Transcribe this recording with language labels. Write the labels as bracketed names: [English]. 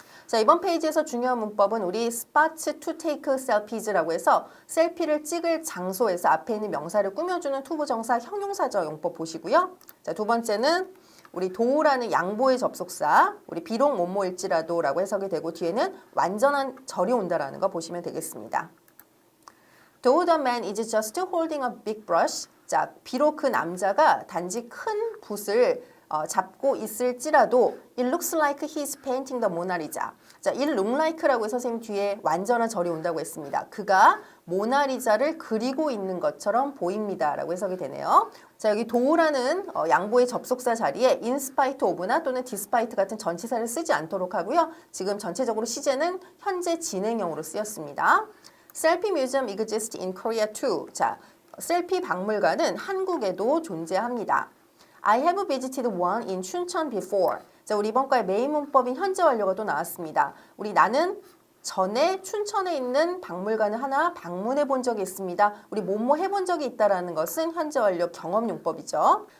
[Korean] 자, 이번 페이지에서 중요한 문법은 우리 [English] spot to take selfies [Korean] 라고 해서 셀피를 찍을 장소에서 앞에 있는 명사를 꾸며주는 투부정사 형용사적 용법 보시고요. 자, 두 번째는 우리 도라는 양보의 접속사, 우리 비록 뭐뭐일지라도 라고 해석이 되고 뒤에는 완전한 절이 온다라는 거 보시면 되겠습니다. [English] Though the man is just holding a big brush. [Korean] 자, 비록 그 남자가 단지 큰 붓을 잡고 있을지라도 [English] It looks like he's painting the Mona Lisa. [Korean] 자, it look like라고 해서 선생님 뒤에 완전한 절이 온다고 했습니다. 그가 모나리자를 그리고 있는 것처럼 보입니다. 라고 해석이 되네요. 자, 여기 도라는 양보의 접속사 자리에 in spite of나 또는 despite 같은 전치사를 쓰지 않도록 하고요. 지금 전체적으로 시제는 현재 진행형으로 쓰였습니다. [English] Selfie museum exists in Korea too. [Korean] 자, 셀피 박물관은 한국에도 존재합니다. [English] I have visited one in 춘천 before. [Korean] 자, 우리 이번 과의 메인 문법인 현재 완료가 또 나왔습니다. 우리 나는 전에 춘천에 있는 박물관을 하나 방문해 본 적이 있습니다. 우리 뭐뭐 해본 적이 있다라는 것은 현재 완료 경험 용법이죠.